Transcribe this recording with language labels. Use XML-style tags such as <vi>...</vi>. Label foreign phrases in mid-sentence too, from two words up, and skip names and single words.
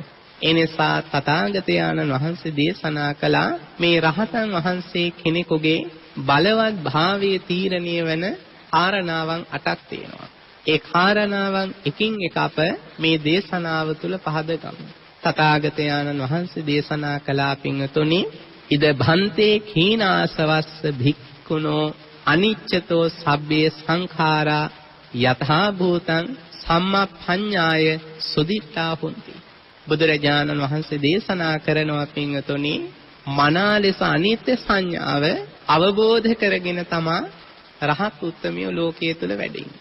<si>ඒ නිසා තථාගතයන්න් වහන්සේ දේශනා කළා මේ රහතන් වහන්සේ කෙනෙකුගේ බලවත් භාවයේ තීරණය වෙන කාරණාවන් 8ක් තියෙනවා. ඒ කාරණාවන් එකින් එක අප මේ දේශනාව තුළ පහදගමු. තථාගතයන්න් වහන්සේ දේශනා කළා පින්වතුනි</si> <pi>ඉද භන්තේ කීනාසවස්ස භික්ඛුනෝ අනිච්චතෝ සබ්බේ සංඛාරා යථා භූතං සම්මප්පඤ්ඤාය සුදිත්තා හොಂತಿ.</pi> <si>බුදුරජාණන් වහන්සේ දේශනා කරනවා පින්වතුනි මනා ලෙස අනිත්‍ය සංඥාව අවබෝධ කරගෙන තමා රහත් උත්තමිය ලෝකයේ තුල වැඩෙන්නේ.</si>